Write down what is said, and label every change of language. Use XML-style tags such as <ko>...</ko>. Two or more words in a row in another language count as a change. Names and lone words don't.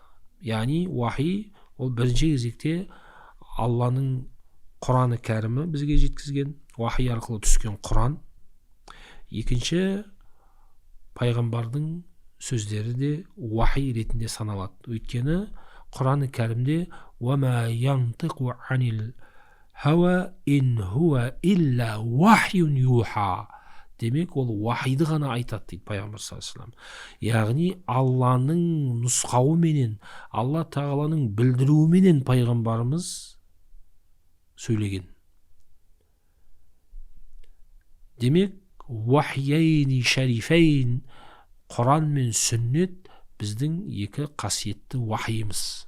<kk>Яғни уахи ол бірінші кезекте Алланың Құраны кәрімі бізге жеткізген, уахи арқылы түскен Құран. Екінші, пайғамбардың сөздері де уахи ретінде саналады. Өйткені Құраны кәрімде</kk> <ar>وَمَا يَنْطِقُ عَنِ الْهَوَى إِنْ هُوَ إِلَّا وَحْيٌ يُوحَى.</ar> <kk>Демек, ол уахиды ғана айтады дейді пайғамбар</kk> <ar>صلى الله عليه وسلم.</ar> <kk>Яғни Алланың нұсқауыменен, Алла тағаланың білдіруіменен пайғамбарымыз сөйлеген. Демек,</kk> <ar>وحيين شريفين,</ar> <kk>Құран мен сүннет біздің екі қасиетті уахиымыз.</kk>